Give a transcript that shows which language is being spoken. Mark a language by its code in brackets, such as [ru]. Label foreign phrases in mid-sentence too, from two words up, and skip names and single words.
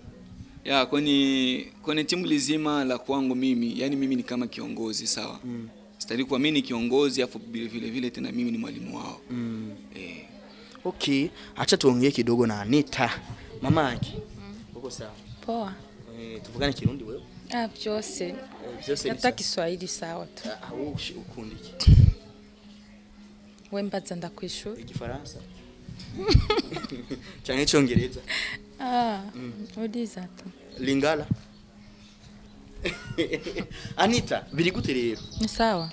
[sw] Kwenye timu lizima la kwangu mimi, yani mimi ni kama kiongozi sawa. Sitaki kuwa mimi ni kiongozi afu vile tena mimi ni mwalimu wao. Okay, acha tuongee kidogo na Anita. Mama yake. Uko sawa? Poa. [rn] Tuvugane Kirundi wewe? Byose. [sw] Hata Kiswahili sawa tu. [rn] Wewe ukundi Wembaza ndakwishura. Igifaransa. Cyane Cyongereza. Udiza tu. Lingala. Anita, biri gute rero? [sw] Ni sawa.